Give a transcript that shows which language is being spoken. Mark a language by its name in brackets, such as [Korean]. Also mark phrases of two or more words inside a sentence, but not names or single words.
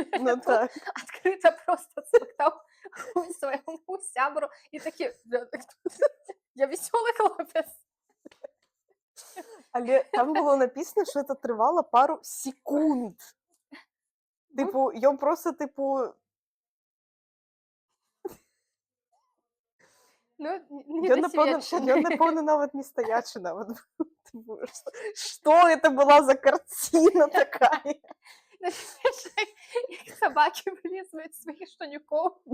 [Belarusian] Ну так. Адкрыта проста смактаў свайму сябру і такі, я весёлы хлопец. [Ukrainian] Але там было написано, що це тривало пару секунд. Типу, [Belarusian] ён просто, типу... Ну, Ён, напэўна, нават не стаячы нават. Што гэта была за карціна такая? Як сабакі вылізваюць сваіх штанюкоў.